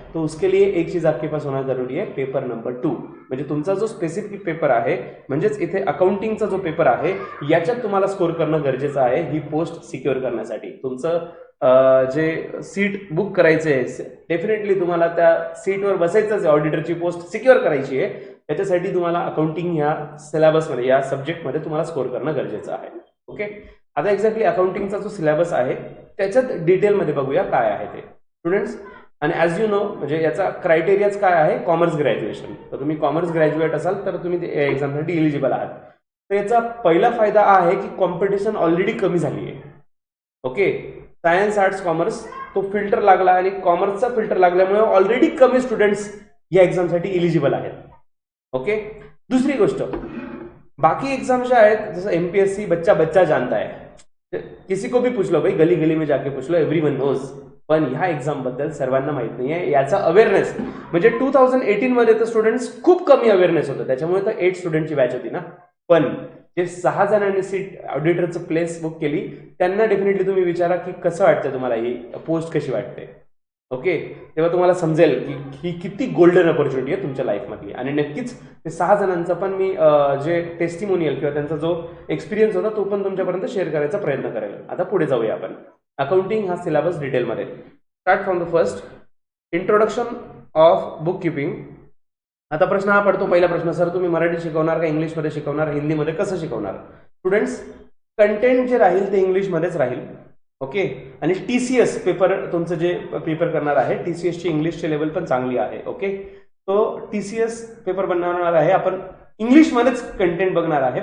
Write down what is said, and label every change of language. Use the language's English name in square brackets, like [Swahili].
[Hindi] तो उसके लिए एक चीज आपके पास होना जरूरी है, पेपर नंबर 2. [Marathi] म्हणजे तुमचा जो स्पेसिफिक पेपर आहे, म्हणजेच इथे अकाउंटिंगचा जो पेपर आहे याच्यात तुम्हाला स्कोर करणं गरजेचं आहे ही पोस्ट सिक्युअर करण्यासाठी. तुमचं जे सीट बुक करायचं आहे, डेफिनेटली तुम्हाला त्या सीटवर बसायचंच आहे, ऑडिटरची पोस्ट सिक्युअर करायची आहे. त्याच्यासाठी तुम्हाला अकाउंटिंग ह्या सिलेबसमध्ये, या सब्जेक्टमध्ये तुम्हाला स्कोर करणं गरजेचं आहे. ओके, आता एक्झॅक्टली अकाउंटिंगचा जो सिलेबस आहे त्याच्यात डिटेलमध्ये बघूया काय आहे ते स्टुडंट्स. आणि [English] as you know, [Marathi] म्हणजे याचा क्रायटेरियाच काय आहे, कॉमर्स ग्रॅज्युएशन. तर तुम्ही कॉमर्स ग्रॅज्युएट असाल तर तुम्ही या एक्झामसाठी एलिजिबल आहात. तर याचा पहिला फायदा आहे की कॉम्पिटिशन ऑलरेडी कमी झाली आहे. ओके, सायन्स, आर्ट्स, कॉमर्स तो फिल्टर लागला आणि कॉमर्सचा फिल्टर लागल्यामुळे ऑलरेडी कमी स्टुडंट्स या एक्झामसाठी एलिजिबल आहेत. ओके, दुसरी गोष्ट, [Hindi] बाकी एग्जाम जो है जैसे एमपीएससी बच्चा बच्चा जानता है, किसी को भी पूछ लो भाई, गली गली में जाके पूछ लो, [English] Everyone knows. [Marathi] पण ह्या एक्झाम बद्दल सर्वांना माहित नाही आहे. याचा अवेअरनेस म्हणजे 2018 मध्ये तर स्टुडंट्स खूप कमी अवेअरनेस होतं, त्याच्यामुळे तर 8 स्टुडंटची बॅच होती ना. पण जे 6 जणांनी सीट ऑडिटरचं प्लेस बुक केली त्यांना डेफिनेटली तुम्ही विचारा की कसं वाटतं तुम्हाला, ही पोस्ट कशी वाटते. ओके, तेव्हा तुम्हाला समजेल की ही किती गोल्डन अपॉर्च्युनिटी आहे तुमच्या लाईफमधली. आणि नक्कीच ते 6 जणांचा पण मी जे टेस्टिमोनियल किंवा त्यांचा जो एक्सपिरियन्स होता तो पण तुमच्यापर्यंत शेअर करायचा प्रयत्न करेल. आता पुढे जाऊया आपण. अकाउंटिंग हा सिलेबस डिटेलमध्ये. [English] Start from the first, introduction of book keeping. [Marathi] आता प्रश्न हा पडतो, पहिला प्रश्न, सर तुम्ही मराठी शिकवणार का इंग्लिशमध्ये शिकवणार, हिंदीमध्ये कसं शिकवणार. स्टुडंट्स, कंटेंट जे राहील ते इंग्लिशमध्येच राहील. ओके, आणि टीसीएस पेपर तुमचं जे पेपर करणार आहे, टीसीएसची इंग्लिशची लेवल पण चांगली आहे. ओके, तो टीसीएस पेपर बनवणार आहे, आपण इंग्लिशमध्येच कंटेंट बघणार आहे.